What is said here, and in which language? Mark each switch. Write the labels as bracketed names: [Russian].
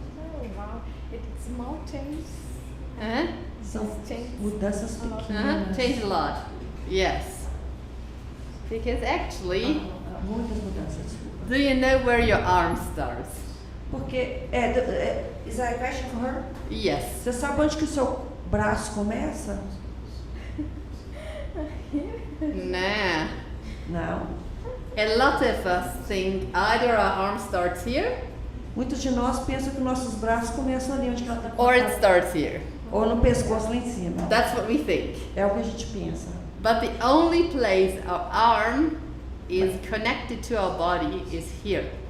[English] Oh wow, it's small changes. Uh-huh. [Portuguese] São mudanças pequenas. [English] Change a lot. Yes. Because actually, [Portuguese] Muitas mudanças. [English] do you know where your arm starts? [Portuguese] Porque, [English] is that a question for her? Yes. [Portuguese] Você sabe onde que o seu braço começa? [English] Nah. [Portuguese] Não. [English] A lot of us think either our arm starts here [Portuguese] Muitos de nós pensam que nossos braços começam ali onde que ela está [English] or it starts here. [Portuguese] ou no pescoço lá em cima. [English] That's what we think. [Portuguese] É o que a gente pensa. [English] But the only place our arm is connected to our body is here.